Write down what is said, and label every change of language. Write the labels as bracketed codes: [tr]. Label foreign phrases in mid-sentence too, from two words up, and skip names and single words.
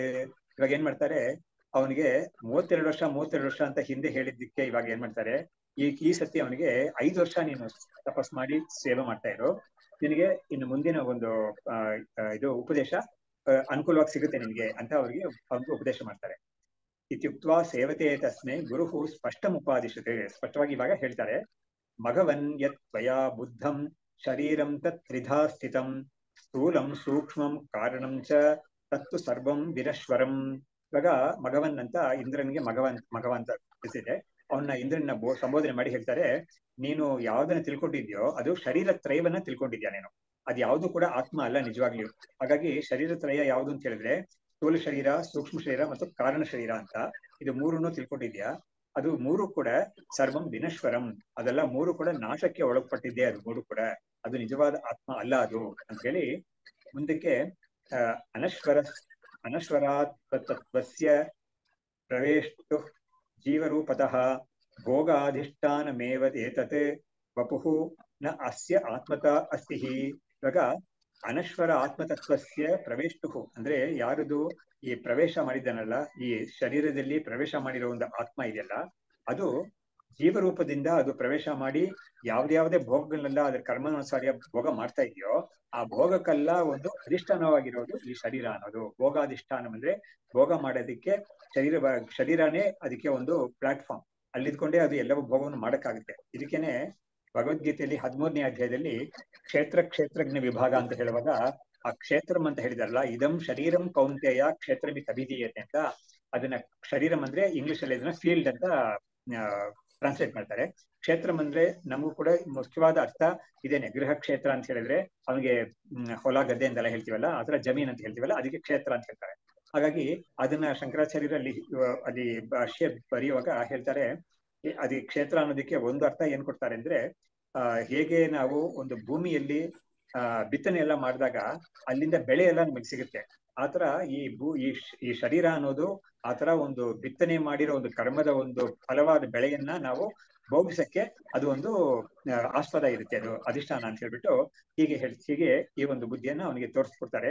[kn] ಇವಾಗ ಏನ್ ಮಾಡ್ತಾರೆ, ಅವನಿಗೆ 32 ವರ್ಷ ಅಂತ ಹಿಂದೆ ಹೇಳಿದ್ದಕ್ಕೆ ಇವಾಗ ಏನ್ ಮಾಡ್ತಾರೆ, ಈ ಸತಿ ಅವನಿಗೆ 5 ವರ್ಷ ನೀನು ತಪಸ್ ಮಾಡಿ ಸೇವೆ ಮಾಡ್ತಾ ಇರೋ, ನಿನಗೆ ಇನ್ನು ಮುಂದಿನ ಒಂದು ಇದು ಉಪದೇಶ ಅನುಕೂಲವಾಗಿ ಸಿಗುತ್ತೆ ನಿನ್ಗೆ ಅಂತ ಅವ್ರಿಗೆ ಉಪದೇಶ ಮಾಡ್ತಾರೆ. [sa] ಇತ್ಯುಕ್ತ್ವಾ ಸೇವತೆ ತಸ್ಮೈ ಗುರುಹು ಸ್ಪಷ್ಟಂ ಉಪಾದಿಶತೆ. [kn] ಸ್ಪಷ್ಟವಾಗಿ ಇವಾಗ ಹೇಳ್ತಾರೆ, [sa] ಮಘವನ್ ಯತ್ ತ್ವಯಾ ಬುದ್ಧಂ ಶರೀರಂ ತತ್ ತ್ರಿಧಾ ಸ್ಥಿತಂ ಸ್ಥೂಲಂ ಸೂಕ್ಷ್ಮಂ ಕಾರಣಂ ಚ ತತ್ತು ಸರ್ವಂ ವಿನಶ್ವರಂ. [kn] ಇವಾಗ ಮಘವನ್ ಅಂತ ಇಂದ್ರನಿಗೆ ಮಘವ ಅಂತ ತಿಳಿಸಿದೆ. ಅವನ್ನ ಇಂದ್ರನ ಸಂಬೋಧನೆ ಮಾಡಿ ಹೇಳ್ತಾರೆ, ನೀನು ಯಾವ್ದನ್ನ ತಿಳ್ಕೊಂಡಿದ್ಯೋ ಅದು ಶರೀರ ತ್ರಯವನ್ನ ತಿಳ್ಕೊಂಡಿದ್ಯಾ ನೀನು, ಅದು ಯಾವ್ದು ಕೂಡ ಆತ್ಮ ಅಲ್ಲ ನಿಜವಾಗ್ಲಿಯೂ. ಹಾಗಾಗಿ ಶರೀರ ತ್ರಯ ಯಾವ್ದು ಅಂತ ಹೇಳಿದ್ರೆ ಸ್ಥೂಲ ಶರೀರ, ಸೂಕ್ಷ್ಮ ಶರೀರ ಮತ್ತು ಕಾರಣ ಶರೀರ ಅಂತ ಇದು ಮೂರನ್ನು ತಿಳ್ಕೊಂಡಿದ್ಯಾ. ಅದು ಮೂರು ಕೂಡ [sa] ಸರ್ವಂ ವಿನಶ್ವರಂ, [kn] ಅದೆಲ್ಲ ಮೂರು ಕೂಡ ನಾಶಕ್ಕೆ ಒಳಪಟ್ಟಿದ್ದೆ. ಅದು ಮೂರು ಕೂಡ ಅದು ನಿಜವಾದ ಆತ್ಮ ಅಲ್ಲ ಅದು ಅಂತ ಹೇಳಿ ಮುಂದಕ್ಕೆ [sa] ಅನಶ್ವರಾತ್ಮತತ್ವಸ್ಯ ಪ್ರವೇಷ್ಟು ಜೀವರೂಪತಃ ಭೋಗಾಧಿಷ್ಠಾನಮೇವ ಏತತ್ ವಪುಃ ನ ಅಸ್ಯ ಆತ್ಮತಾ ಅಸ್ತಿ. [kn] ಇವಾಗ [sa] ಅನಶ್ವರ ಆತ್ಮತತ್ವಸ್ಯ ಪ್ರವೇಷ್ಟು [kn] ಅಂದ್ರೆ ಯಾರದು ಈ ಪ್ರವೇಶ ಮಾಡಿದ್ದಾನಲ್ಲ, ಈ ಶರೀರದಲ್ಲಿ ಪ್ರವೇಶ ಮಾಡಿರೋ ಒಂದು ಆತ್ಮ ಇದೆಯಲ್ಲ, ಅದು ಜೀವರೂಪದಿಂದ ಅದು ಪ್ರವೇಶ ಮಾಡಿ ಯಾವ್ದೇ ಭೋಗಗಳನ್ನೆಲ್ಲ ಅದ್ರ ಕರ್ಮಾನುಸಾರ ಭೋಗ ಮಾಡ್ತಾ ಇದೆಯೋ, ಆ ಭೋಗಕ್ಕೆಲ್ಲ ಒಂದು ಅಧಿಷ್ಠಾನವಾಗಿರೋದು ಈ ಶರೀರ ಅನ್ನೋದು. ಭೋಗಾಧಿಷ್ಠಾನ ಅಂದ್ರೆ ಭೋಗ ಮಾಡೋದಕ್ಕೆ ಶರೀರನೇ ಅದಕ್ಕೆ ಒಂದು ಪ್ಲಾಟ್ಫಾರ್ಮ್. ಅಲ್ಲಿದ್ಕೊಂಡೇ ಅದು ಎಲ್ಲವೂ ಭೋಗವನ್ನು ಮಾಡಕ್ಕಾಗುತ್ತೆ. ಇದಕ್ಕೇನೆ ಭಗವದ್ಗೀತೆಯಲ್ಲಿ 13ನೇ ಅಧ್ಯಾಯದಲ್ಲಿ ಕ್ಷೇತ್ರ ಕ್ಷೇತ್ರಜ್ಞ ವಿಭಾಗ ಅಂತ ಹೇಳುವಾಗ ಆ ಕ್ಷೇತ್ರಂ ಅಂತ ಹೇಳಿದಾರಲ್ಲ, [sa] ಇದಂ ಶರೀರಂ ಕೌಂತೆಯ ಕ್ಷೇತ್ರಮಿತ್ ಅಭಿಧೀಯತೆ [kn] ಅಂತ, ಅದನ್ನ ಶರೀರಂ ಅಂದ್ರೆ ಇಂಗ್ಲಿಷ್ ಅಲ್ಲಿ ಅದನ್ನ ಫೀಲ್ಡ್ ಅಂತ ಟ್ರಾನ್ಸ್ಲೇಟ್ ಮಾಡ್ತಾರೆ. ಕ್ಷೇತ್ರಂ ಅಂದ್ರೆ ನಮಗೂ ಕೂಡ ಮುಖ್ಯವಾದ ಅರ್ಥ ಇದೇನೆ. ಗೃಹ ಕ್ಷೇತ್ರ ಅಂತ ಹೇಳಿದ್ರೆ ಅವನಿಗೆ ಹೊಲ ಗದ್ದೆ ಅಂತೆಲ್ಲ ಹೇಳ್ತೀವಲ್ಲ, ಅದರ ಜಮೀನ್ ಅಂತ ಹೇಳ್ತೀವಲ್ಲ, ಅದಕ್ಕೆ ಕ್ಷೇತ್ರ ಅಂತ ಹೇಳ್ತಾರೆ. ಹಾಗಾಗಿ ಅದನ್ನ ಶಂಕರಾಚಾರ್ಯರಲ್ಲಿ ಅಲ್ಲಿ ಭಾಷ್ಯ ಬರೆಯುವಾಗ ಹೇಳ್ತಾರೆ, ಅದೇ ಕ್ಷೇತ್ರ ಅನ್ನೋದಕ್ಕೆ ಒಂದು ಅರ್ಥ ಏನ್ ಕೊಡ್ತಾರೆ ಅಂದ್ರೆ, ಹೇಗೆ ನಾವು ಒಂದು ಭೂಮಿಯಲ್ಲಿ ಬಿತ್ತನೆ ಎಲ್ಲ ಮಾಡಿದಾಗ ಅಲ್ಲಿಂದ ಬೆಳೆ ಎಲ್ಲ ನಮಗೆ ಸಿಗುತ್ತೆ, ಆತರ ಈ ಶರೀರ ಅನ್ನೋದು ಆತರ ಒಂದು ಬಿತ್ತನೆ ಮಾಡಿರೋ ಒಂದು ಕರ್ಮದ ಒಂದು ಫಲವಾದ ಬೆಳೆಯನ್ನ ನಾವು ಭೋಗಿಸಕ್ಕೆ ಅದು ಒಂದು ಆಸ್ಪದ ಇರುತ್ತೆ, ಅದು ಅಧಿಷ್ಠಾನ ಅಂತ ಹೇಳ್ಬಿಟ್ಟು ಹೀಗೆ ಈ ಒಂದು ಬುದ್ಧಿಯನ್ನ ಅವನಿಗೆ ತೋರಿಸ್ಕೊಡ್ತಾರೆ.